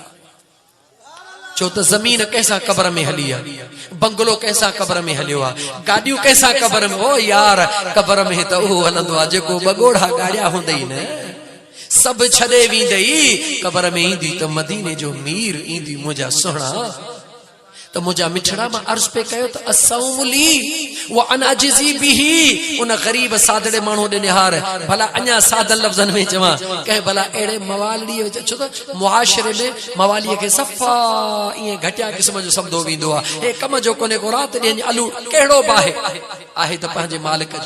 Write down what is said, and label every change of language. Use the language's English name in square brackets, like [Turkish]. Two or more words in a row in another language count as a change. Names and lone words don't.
[Sindhi] छो त ज़मीन कंहिंसां क़बर में हली आहे, बंगलो कंहिंसां क़बर में हलियो आहे, गाॾियूं कंहिंसां क़बर में। ओ यार, क़बर में त उहो हलंदो आहे जेको बगोड़ा गाड़िया हूंदई न, सभु छॾे वेंदई। क़बर में ईंदी त मदीने जो मीर ईंदी। मुंहिंजा सुहिणा त मुंहिंजा मिठड़ा, मां अर्ज़ पे कयो त [Arabic] الصوم لي وأنا أجزي به. [Sindhi] उन ग़रीब सादड़े माण्हू ॾे निहार। भला अञा सादल लफ़्ज़नि में चवां, कंहिं भला अहिड़े मवालीअ, छो त मुआशिरे में मवालीअ खे सफ़ा ईअं घटिया क़िस्म जो सम्झो वेंदो आहे। हे कम जो कोन्हे को, राति ॾींहं अलू कहिड़ो बि आहे त पंहिंजे मालिक जो।